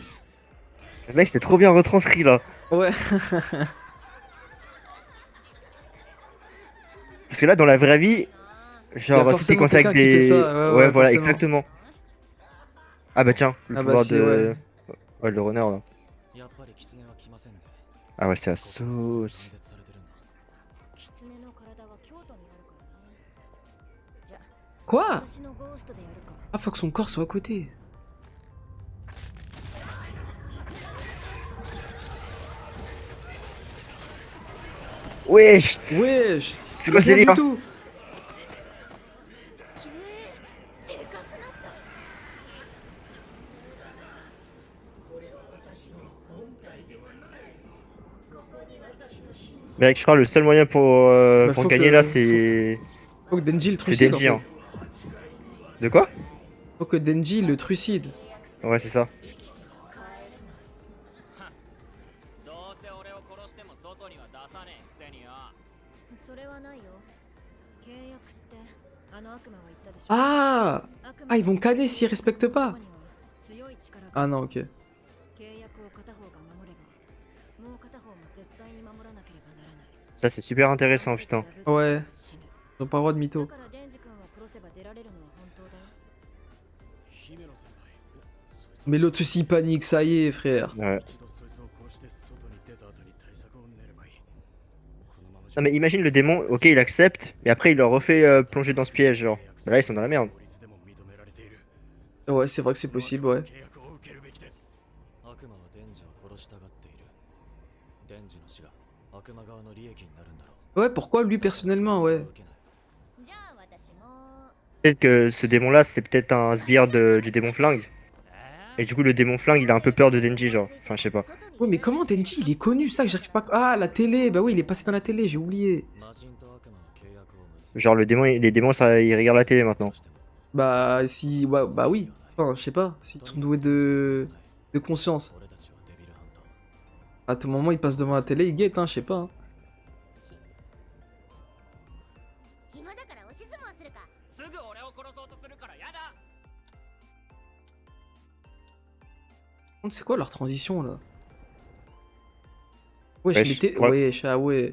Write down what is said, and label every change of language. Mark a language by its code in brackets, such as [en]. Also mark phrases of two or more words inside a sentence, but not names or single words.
[fr] Le mec, c'est trop bien retranscrit, là. Ouais. Parce que là, dans la vraie vie, Y a genre, si t'es forcément coincé avec quelqu'un qui fait des. ça, ouais, voilà, forcément. exactement. Ah bah tiens, le Ah bah pouvoir si, de. Ouais, le runner, là. [ja] やっぱり狐は来ませんね。 [fr] Ah ouais, c'est la [ja] ここも断 [fr] sauce. [ja] 絶されてるんだ。狐の体は京都にあるからね。じゃあ [fr] Quoi? [ja] 私のゴーストでやるか。 [fr] Ah, faut que son corps soit à côté. Wesh! Wesh. C'est quoi ce Rien du délire? tout. Mec, je crois que le seul moyen Bah, pour faut gagner que- là, c'est. Faut que Denji le C'est trucide. Denji, en hein. fait. De quoi? Faut que Denji le trucide. Ouais, c'est ça. [ja] どうせ俺を殺しても外には出さねえくせによ。それはないよ。契約ってあの悪魔は言ったでしょ。 [fr] Ah. [ja] 悪魔 [fr] Ah, ils vont canner s'ils respectent pas. [ja] には強い力が [fr] Ah non, ok. [ja] 契約を片方が守ればもう片方も絶対に守らなければならない。 [fr] Ça, c'est super intéressant, putain. Ouais. [ja] 死ぬ [fr] Ils ont pas le droit de [ja] だ [fr] mytho. [ja] からデンジ君を殺せば出られるのは本当だよ。姫野先輩、そいつ [fr] Mais l'autre aussi il panique, ça y est, frère. Ouais. [ja] 一度そいつを殺して外に出た後に対策を練ればいい。このままじゃ [fr] Non, mais imagine le démon, ok, il accepte, mais après, il leur refait plonger dans ce piège, genre. Bah là, ils sont dans la merde. [ja] 法律でも認められている。 [fr] Ouais, c'est vrai que c'est possible, ouais. [ja] 契約を受けるべきです。悪魔はデンジを殺したがっている。デンジの死が悪魔側の利益になるんだろう。 [fr] Ouais, pourquoi lui personnellement, ouais. [ja] 受けない。じゃあ私も。 [fr] Peut-être que ce démon-là, c'est peut-être un sbire du démon flingue. Et du coup, le démon flingue, il a un peu peur de Denji, genre. Enfin, je sais pas. Ouais, mais comment Denji, il est connu, ça que j'arrive pas. Ah, la télé, bah oui, il est passé dans la télé, j'ai oublié. [ja] 魔人と悪魔の契約を結ぶ [fr] Genre, les démons, ça, ils regardent la télé maintenant. [ja] としても [fr] Bah, si. Bah oui. Enfin, je sais pas, s'ils sont doués de conscience. [ja] 俺たちはデビルハンター [fr] À tout moment, ils passent devant la télé, ils guettent, hein, je sais pas. Hein. [ja] 暇だから押し相撲するか。すぐ俺を殺そうとするからやだ [fr] Par contre, c'est quoi leur transition là? Wesh, Wesh, mais t'es. ouais. Wesh, ah ouais.